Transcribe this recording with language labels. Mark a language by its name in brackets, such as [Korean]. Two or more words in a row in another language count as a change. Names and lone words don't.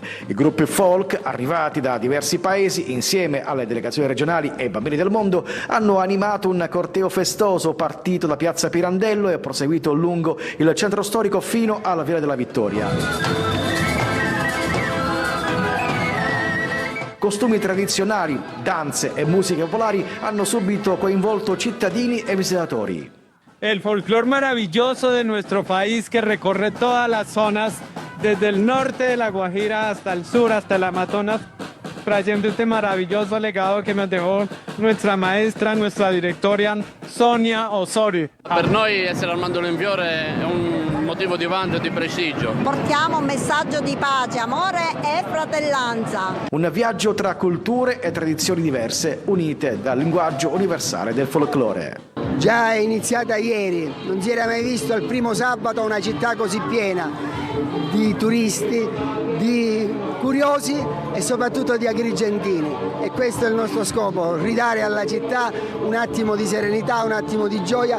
[Italian] I gruppi folk, arrivati da diversi paesi, insieme alle delegazioni regionali e ai bambini del mondo, hanno animato un corteo festoso partito da Piazza Pirandello e proseguito lungo il centro storico fino alla Via della Vittoria. Costumi tradizionali, danze e musiche popolari hanno subito coinvolto cittadini e visitatori. [Spanish] El folclore maravilloso de nuestro país que recorre todas las zonas, desde el norte de la Guajira hasta el sur, hasta el Amazonas, trayendo este maravilloso legado que nos dejó nuestra maestra, nuestra directora Sonia Osorio. [Italian] Per noi essere al mandorlo in fiore è un motivo di vanto e di prestigio. Portiamo un messaggio di pace, amore e fratellanza. Un viaggio tra culture e tradizioni diverse, unite dal linguaggio universale del folklore. Già è iniziata ieri, non si era mai visto il primo sabato una città così piena di turisti, di curiosi e soprattutto di agrigentini, e questo è il nostro scopo, ridare alla città un attimo di serenità, un attimo di gioia.